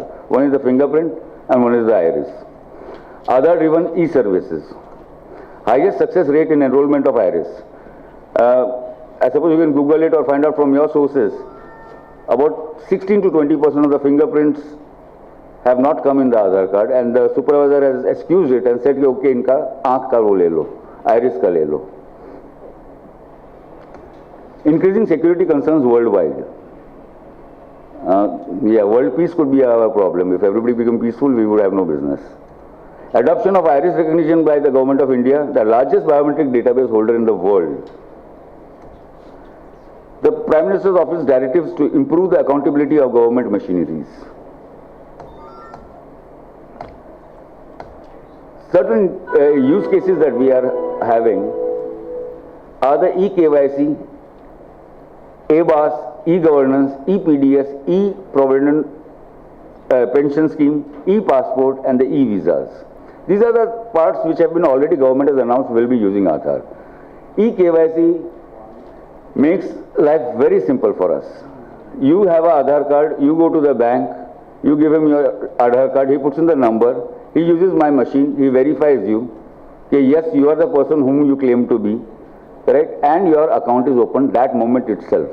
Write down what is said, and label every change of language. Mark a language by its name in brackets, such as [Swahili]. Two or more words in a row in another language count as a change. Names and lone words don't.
[English] One is the fingerprint and one is the iris. Aadhaar-driven e-services. Highest success rate in enrollment of iris. I suppose you can Google it or find out from your sources. About 16 to 20% of the fingerprints have not come in the Aadhaar card, and the supervisor has excused it and said, [Hindi] okay, इनका आँख का वो ले लो, iris का ले लो. [English] Increasing security concerns worldwide. Yeah, world peace could be our problem. If everybody become peaceful, we would have no business. Adoption of iris recognition by the Government of India, the largest biometric database holder in the world. The Prime Minister's Office directives to improve the accountability of government machineries. Certain use cases that we are having are the e-KYC, ABAS, e-governance, e-PDS, e-provident pension scheme, e-passport and the e-visas. These are the parts which have been already government has announced will be using Aadhaar. E-KYC makes life very simple for us. You have an Aadhaar card, you go to the bank, you give him your Aadhaar card, he puts in the number, he uses my machine, he verifies you, okay, yes, you are the person whom you claim to be, correct, and your account is opened that moment itself.